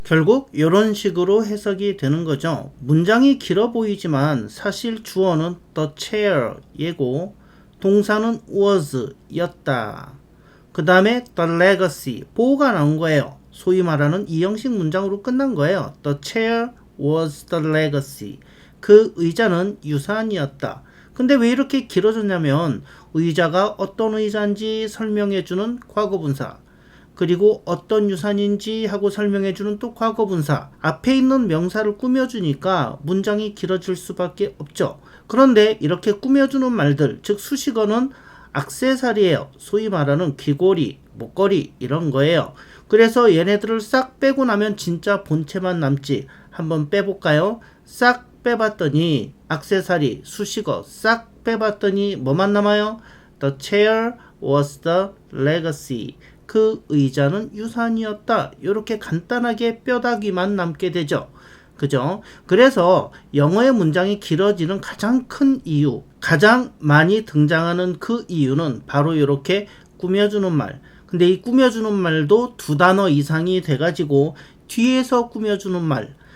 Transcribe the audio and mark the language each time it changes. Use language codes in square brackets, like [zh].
[ko] 결국 이런 식으로 해석이 되는 거죠. 문장이 길어 보이지만 사실 주어는 [en] the chair [ko] 얘고 동사는 was 였다. 그 다음에 [en] the legacy [ko] 보호가 나온 거예요. 소위 말하는 이형식 문장으로 끝난 거예요. [en] The chair was the legacy. [ko] 그 의자는 유산이었다. 근데 왜 이렇게 길어졌냐면 의자가 어떤 의자인지 설명해주는 과거분사 그리고 어떤 유산인지 하고 설명해주는 또 과거분사 앞에 있는 명사를 꾸며주니까 문장이 길어질 수밖에 없죠. 그런데 이렇게 꾸며주는 말들 즉 수식어는 액세서리예요. 소위 말하는 귀걸이, 목걸이 이런 거예요. 그래서 얘네들을 싹 빼고 나면 진짜 본체만 남지. 한번 빼볼까요? 싹 빼봤더니 액세서리, 수식어 싹 빼봤더니 뭐만 남아요? [en] The chair was the legacy. [ko] 그 의자는 유산이었다. 이렇게 간단하게 뼈다귀만 남게 되죠. 그죠? 그래서 영어의 문장이 길어지는 가장 큰 이유, 가장 많이 등장하는 그 이유는 바로 이렇게 꾸며주는 말. 근데 이 꾸며주는 말도 두 단어 이상이 돼가지고 뒤에서 꾸며주는 말.